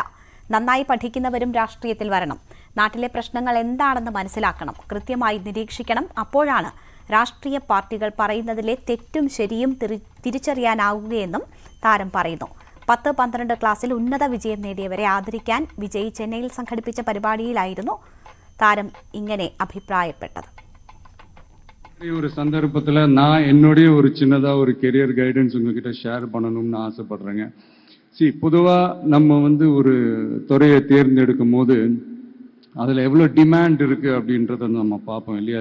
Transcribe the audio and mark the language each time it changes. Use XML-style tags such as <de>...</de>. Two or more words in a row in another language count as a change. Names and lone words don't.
<ml>നന്നായി പഠിക്കുന്നവരും രാഷ്ട്രീയത്തിൽ വരണം. നാട്ടിലെ പ്രശ്നങ്ങൾ എന്താണെന്ന് മനസ്സിലാക്കണം, കൃത്യമായി നിരീക്ഷിക്കണം. അപ്പോഴാണ് രാഷ്ട്രീയ പാർട്ടികൾ പറയുന്നതിലെ തെറ്റും ശരിയും തിരിച്ചറിയാനാവുകയെന്നും താരം പറയുന്നു. 10-12 ക്ലാസ്സിൽ ഉന്നത വിജയം നേടിയവരെ ആദരിക്കാൻ വിജയ് ചെന്നൈയിൽ സംഘടിപ്പിച്ച പരിപാടിയിലായിരുന്നു താരം ഇങ്ങനെ അഭിപ്രായപ്പെട്ടത്.</ml> <ta>ஒரு சந்தர்ப்பத்தில் நான் என்னுடைய ஒரு சின்னதாக ஒரு</ta> <en>career guidance</en> <ta>உங்ககிட்ட ஷேர் பண்ணணும்னு ஆசைப்படுறேங்க. பொதுவாக நம்ம ஒரு துறையை தேர்ந்தெடுக்கும் போது அதில் எவ்வளோ டிமாண்ட் இருக்குது அப்படின்றத நம்ம பார்ப்போம் இல்லையா.</ta>